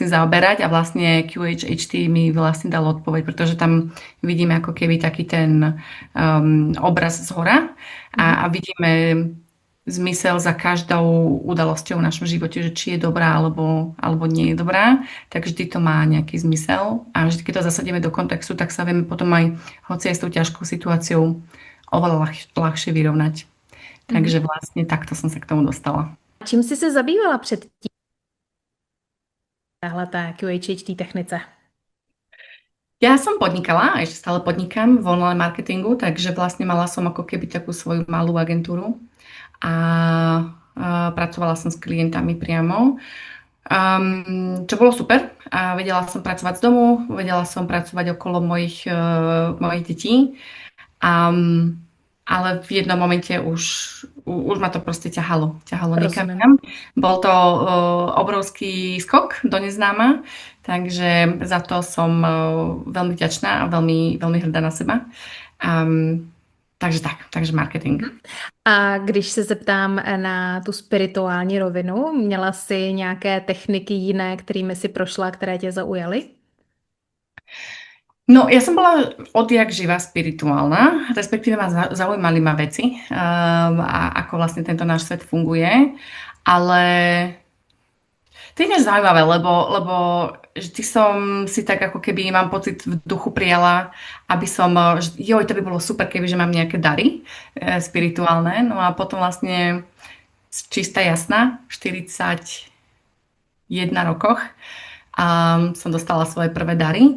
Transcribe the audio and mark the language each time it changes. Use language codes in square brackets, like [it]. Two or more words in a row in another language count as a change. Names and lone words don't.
[sk] tým zaoberať a vlastne QHHT mi vlastne dalo odpoveď, pretože tam vidíme ako keby taký ten obraz z hora a vidíme zmysel za každou udalosťou v našom živote, že či je dobrá alebo nie je dobrá, tak vždy to má nejaký zmysel a vždy, keď to zasadíme do kontextu, tak sa vieme potom aj, hoci aj s tou ťažkou situáciou, oveľa ľahšie vyrovnať. Takže vlastne takto som sa k tomu dostala. [cs] Čím jsi se zabývala předtím téhleté QHHT technice? [sk] Ja som podnikala, a ešte stále podnikám v online marketingu, takže vlastne mala som ako keby takú svoju malú agentúru a pracovala som s klientami priamo. Čo bolo super. A vedela som pracovať z domu, vedela som pracovať okolo mojich detí. Ale v jednom momente už ma to proste ťahalo niekam [cs] Rozumím. [sk] inam. Bol to obrovský skok do neznáma, takže za to som veľmi vďačná a veľmi, veľmi hrdá na seba. Takže marketing. [cs] A když se zeptám na tu spirituální rovinu, měla jsi nějaké techniky jiné, kterými si prošla, které tě zaujaly? No, [sk] ja som bola odjak živa spirituálna, respektíve zaujímali ma veci a ako vlastne tento náš svet funguje, ale to je než zaujímavé, lebo vždy som si tak ako keby, mám pocit, v duchu prijala, aby som, joj, to by bolo super, keby, že mám nejaké dary spirituálne, no a potom vlastne čistá jasná, v 41 rokoch som dostala svoje prvé dary.